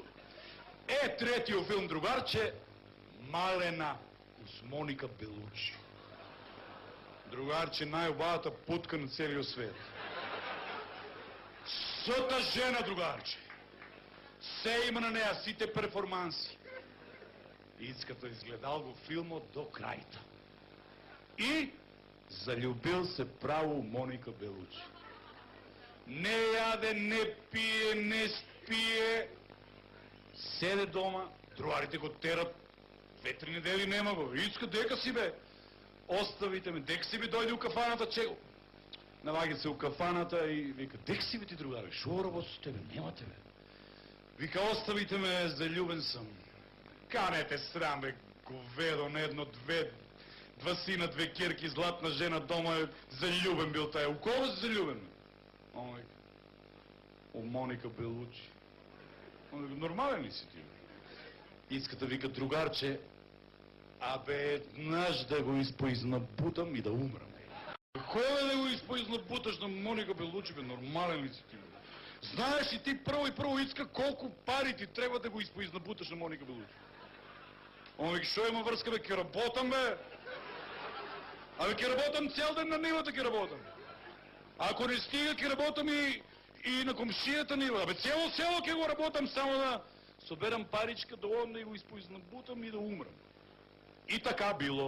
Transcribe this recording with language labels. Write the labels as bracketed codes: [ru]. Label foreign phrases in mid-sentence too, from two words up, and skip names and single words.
[bg] Третия филм, другарче, Малена с Моника Белучи. Другарче, най-обавата путка на целия свет. Съта жена, другарче. Се има на нея, сите перформанси. Ицката изгледал го филма до крайта. И залюбил се право Моника Белучи. Не яде, не пие, не спие. Седе дома, другарите го терат, 2-3 недели нема го. Ицка, дека си бе? Оставите ме, дека си бе, дойде у кафаната, че го. Наваги се у кафаната и вика, дека си бе ти, другаре, шо работа с тебе, нема тебе. Вика, оставите ме, залюбен съм. Канете срам, бе, говедо, не едно, 2 сина, 2 керки, златна жена дома е залюбен бил тая. У кого си залюбен? У Моника Белучи. Нормален ли си ти? Ицката вика, другарче, еднъж да го изпоизнабутам и да умрам. Кой да го изпоизнабуташ на Моника Белучи, бе, нормален ли си ти? Знаеш ли ти първо Ицка колко пари ти трябва да го изпоизнабуташ на Моника Белучи? Он вика, шо има връзка, бе, ке работам, бе? Ке работам цял ден на нивата, ке работам. Ако не стига, ке работам и на комшията нива. Цяло село ке го работам, само да соберам паричка, да одам да го изпоизнабутам и да умрам. И така било.